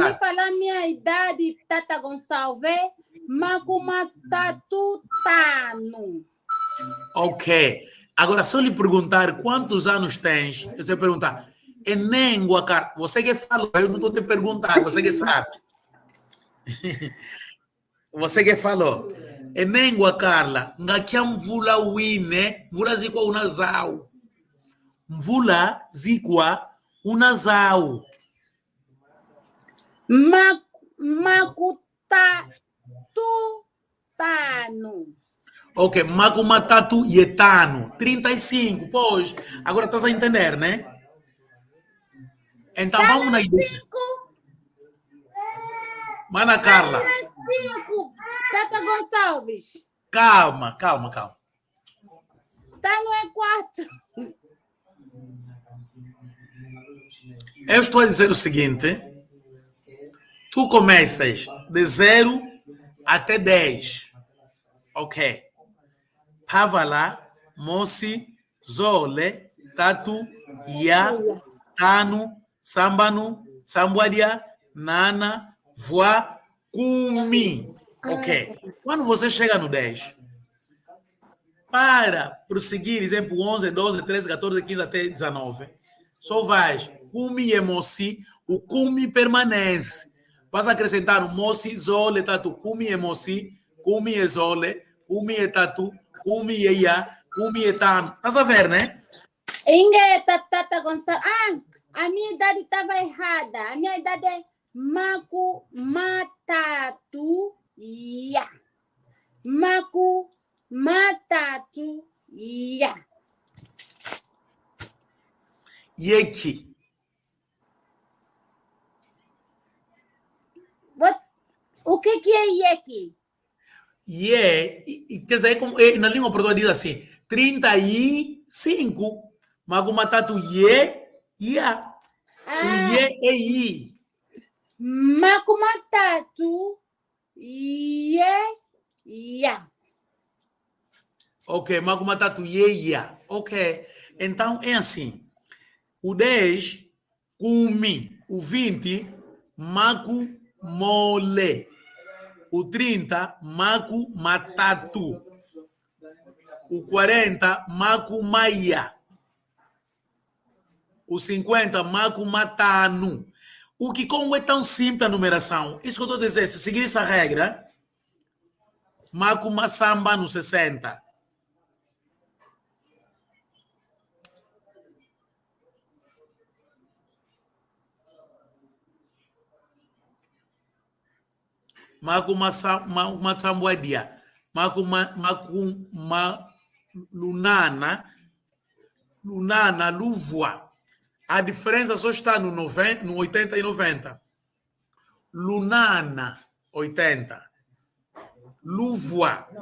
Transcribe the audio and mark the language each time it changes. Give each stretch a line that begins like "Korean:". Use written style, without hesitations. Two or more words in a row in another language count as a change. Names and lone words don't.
Portuguese: Para mim falar minha idade, Tata Gonçalves,
Kongo: Makumatatu Tano.
Portuguese: Ok. Agora, se eu lhe perguntar quantos anos tens, você vai perguntar, Enengua, cara, você que falou, eu não estou te perguntando, você que sabe. Você que falou.
Kongo: Enengua, Carla, ngakia mvula wine, mvula zikwa unazao. Mvula zikwa unazao. Makutatu Tano. Ok, Makumatatu Yetano, 35,
Portuguese: pois. Agora estás a entender, né? Então vamos na ideia. Mana Carla. 5, Tata Gonçalves. Calma. Tano é 4. Eu estou a dizer o seguinte. Tu começas de 0 até 10. Ok.
Kongo: Pavala, Mosi, Zole, Tatu, Ya, Tano, Sambanu, Sambuadia, Nana, Voa, Kumi.
Portuguese: Ok. Quando você chega no 10, para prosseguir, exemplo 11, 12, 13, 14, 15 até 19, só vais
Kongo: Kumi e Mosi,
Portuguese: o Kumi permanece. Vas acrescentar o
Kongo: Mosi, Zole, Tatu, Kumi e Mosi, Kumi e Zole, Kumi e Tatu, Kumi e Ya, Kumi e Tano.
Portuguese: Estás a ver, né? Tata Gonçalves. A minha idade estava errada. A minha idade é
Kongo: Makumatatu Ya. Makumatatu Ya. Yeki.
Portuguese: O que é Yeki? Quer dizer, na língua portuguesa diz assim, 35.
Kongo: Makumatatu Ye, Ya. O Ye é I. Makumatatu Ye Ya. Ok, Makumatatu Ye, Ya.
Portuguese: Ok. Então é assim. O 10, Kumi. O 20, Makumole. O 30, Makumatatu. O 40, Makumaya. O 50, Makumatanu. O que como é tão simples a numeração? Isso que eu estou a dizer, se seguir essa regra,
Kongo: Makumasamba no 60. Makumasambuadia. Lunana, Luvua.
Portuguese: A diferença só está no 80 e 90.
Kongo: Lunana, 80. Luvua.